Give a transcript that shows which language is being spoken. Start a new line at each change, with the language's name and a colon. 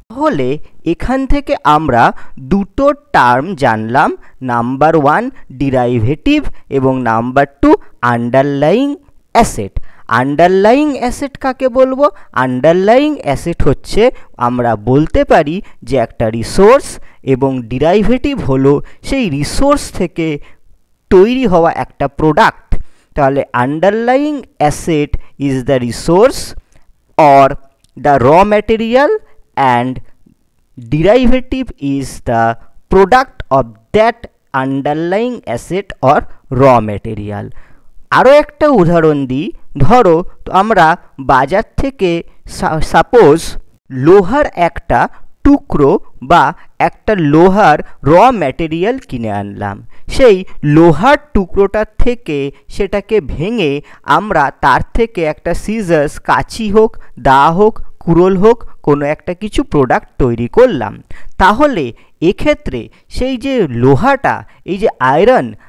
Bangla: তাহলে এখান থেকে আমরা দুটো টার্ম জানলাম, নাম্বার 1 ডেরিভেটিভ এবং number 2 underlying asset. Underlying asset কাকে বলবো? আন্ডারলাইং অ্যাসেট হচ্ছে আমরা বলতে পারি যে একটা রিসোর্স, এবং ডেরিভেটিভ হলো সেই রিসোর্স থেকে তৈরি হওয়া একটা প্রোডাক্ট।
English: তাহলে underlying asset is the resource or the raw material and derivative is the product of that underlying asset or raw material.
Bangla: আরও একটা উদাহরণ দিই। ধরো আমরা বাজার থেকে সাপোজ লোহার একটা টুকরো বা একটা লোহার র ম্যাটেরিয়াল কিনে আনলাম। সেই লোহার টুকরোটার থেকে সেটাকে ভেঙে আমরা তার থেকে একটা সিজার্স, কাঁচি হোক, দা হোক, কুড়োল হোক, কোনো একটা কিছু প্রোডাক্ট তৈরি করলাম। তাহলে এক্ষেত্রে সেই যে লোহাটা, এই যে আয়রন,